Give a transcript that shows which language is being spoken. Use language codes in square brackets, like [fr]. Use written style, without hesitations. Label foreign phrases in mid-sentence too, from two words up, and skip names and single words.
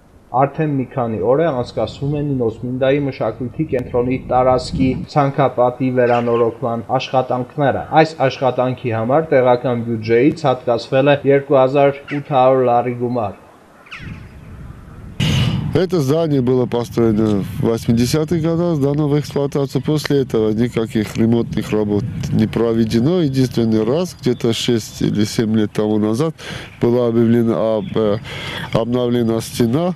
[hy] Արդեն մի քանի օր է անցկացվում է Նինոսմինդայի մշակույթի կենտրոնի տարածքի ցանկապատի վերանորոգման աշխատանքները։ Այս աշխատանքի համար տեղական բյուջեից հատկացվել է 2800 լարի գումար։ [ru] Это здание было построено в 80-х годах, сдано в эксплуатацию. После этого никаких ремонтных работ не проведено. Единственный раз, где-то 6 или 7 лет тому назад, была обновлена стена.